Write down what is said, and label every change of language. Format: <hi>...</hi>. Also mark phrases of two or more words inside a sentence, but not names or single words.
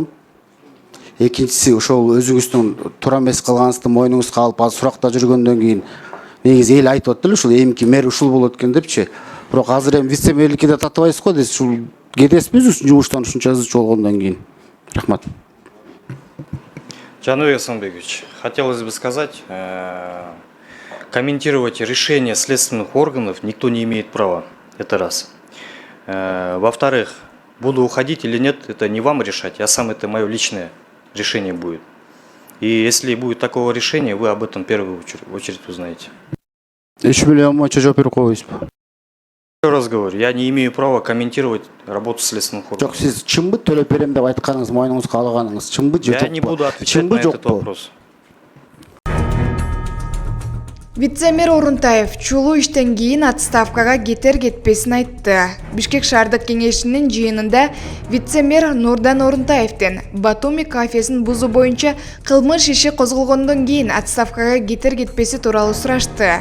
<ky>Экинчиси, ошол өзүңүздүн туура эмес кылганыңызды мойнуңузга алып, ал суракта жүргөндөн кийин негизи эл айтып атты эле ушул эмки мэр ушул болот экен депчи. Бирок азыр эми вице мэрликке да татыбайсыз го дейсиз. Ушул кетесизби жумуштан ушунча ызычы болгондон кийин? Рахмат.</ky> <ru>Жаныбек Асанбекович, хотелось бы сказать, комментировать решения следственных органов никто не имеет права. Это раз. Во-вторых, буду уходить или нет, это не вам решать, я сам, это мое личное решение будет. И если будет такого решения, вы об этом в первую очередь узнаете.</ru> <ky>3 миллион боюнча жооп берип койбойсузбу?</ky> <ru>Еще раз говорю, я не имею права комментировать работу следственных органов.</ru> <ky>Жок, сиз чынбы төлөп берем деп айтканыңыз, мойнуңузга алганыңыз чынбы же жокпу?</ky> <ru>Я не буду отвечать на этот вопрос.</ru> <ky>Вице-мэр Орунтаев чулуу иштен кийин отставкага кетер-кетпесин айтты. Бишкек шаардык кеңешинин жыйынында вице-мэр Нурдан Орунтаевден Батуми кафесин бузуу боюнча кылмыш иши козголгондон кийин отставкага кетер-кетпеси тууралуу сурашты.</ky>